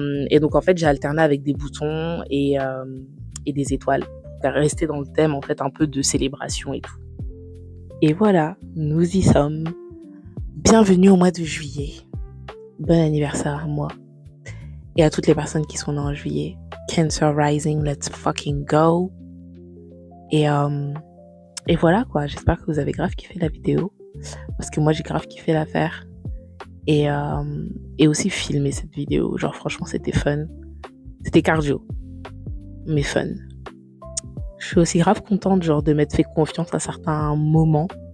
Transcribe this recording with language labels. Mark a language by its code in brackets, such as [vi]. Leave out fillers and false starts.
[fr] Et donc, en fait, j'ai alterné avec des boutons et des étoiles, pour rester dans le thème, en fait, un peu de célébration et tout. Et voilà, nous y sommes. Bienvenue au mois de juillet. Bon anniversaire à moi. Et à toutes les personnes qui sont nées en juillet. [en] Cancer Rising, let's fucking go. [fr] Et voilà, quoi. J'espère que vous avez grave kiffé la vidéo. Parce que moi, j'ai grave kiffé la faire. Et aussi filmer cette vidéo. Genre, franchement, c'était fun. C'était cardio. Mais fun. Je suis aussi grave contente, genre, de m'être fait confiance à certains moments.